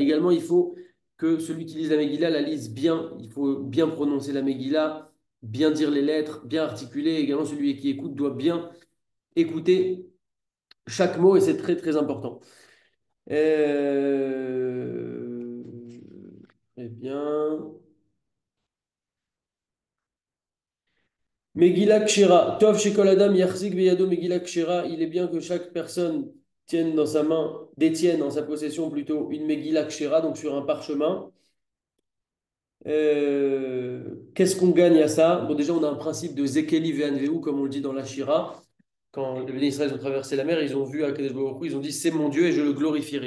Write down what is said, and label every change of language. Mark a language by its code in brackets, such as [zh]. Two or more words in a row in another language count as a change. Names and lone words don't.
[fr] Également, il faut que celui qui lise la Megillah la lise bien. Il faut bien prononcer la Megillah, bien dire les lettres, bien articuler. Également, celui qui écoute doit bien écouter chaque mot et c'est très très important. Euh, Très bien. [he] מגילה כשרה. טוב שכל אדם יחזיק בידו מגילה כשרה. [fr] Il est bien que chaque personne tienne dans sa main, détienne en sa possession plutôt une [he] מגילה כשרה, [fr] donc sur un parchemin. Qu'est-ce qu'on gagne à ça? Bon, déjà, on a un principe de [he] זה אלי ואנוהו, [fr] comme on le dit dans la Shira. Quand les Bénis Israël ont traversé la mer, ils ont vu [he] הקדוש ברוך הוא, [fr] ils ont dit c'est mon Dieu et je le glorifierai.